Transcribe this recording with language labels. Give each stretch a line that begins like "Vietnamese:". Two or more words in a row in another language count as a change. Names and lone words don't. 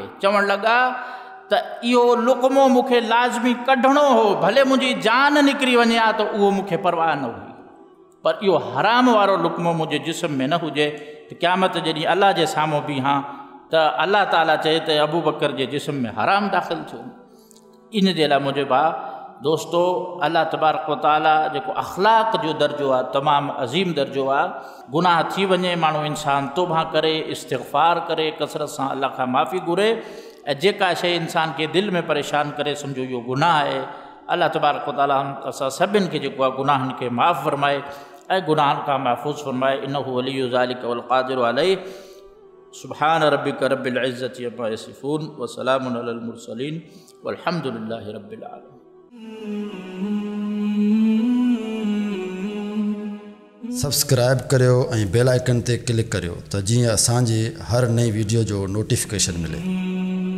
Sindhi: चवणु लॻा त इहो लुक़मो मूंखे लाज़मी कढणो हो, भले मुंहिंजी जान निकिरी वञे हा त उहो मूंखे परवाह न हुई, पर इहो हराम वारो लुक़मो मुंहिंजे जिस्म में न हुजे त क़यामत जॾहिं अलाह जे साम्हूं बीहां त अलाह ताला चए त अबू बकर जे जिस्म में हराम दाख़िल थियो। इन जे लाइ मुंहिंजे भाउ दोस्तो, अल्लाह तबारक व तआला जेको अख़लाक़ जो दर्जो आहे तमामु अज़ीम दर्जो आहे। गुनाह थी वञे, माण्हू इंसान तौबा करे, इस्तिग़फ़ार करे, कसरत सां अल्लाह खां माफ़ी घुरे, ऐं जेका शइ इंसान खे दिलि में परेशान करे सम्झो इहो गुनाह आहे। अल्लाह तबारक व तआला असां सभिनि खे जेको आहे गुनाहनि खे माफ़ फरमाए ऐं गुनाहनि खां महफ़ूज़ फरमाए।
Arabic: إنه ولي ذلك والقادر عليه سبحان ربك رب العزة عما يصفون وسلام على المرسلين والحمد لله رب العالمين.
Sindhi: सब्सक्राइब करियो ऐं
English: bell icon
Sindhi: ते क्लिक करियो त जीअं असांजी हर नई वीडियो जो नोटिफिकेशन मिले।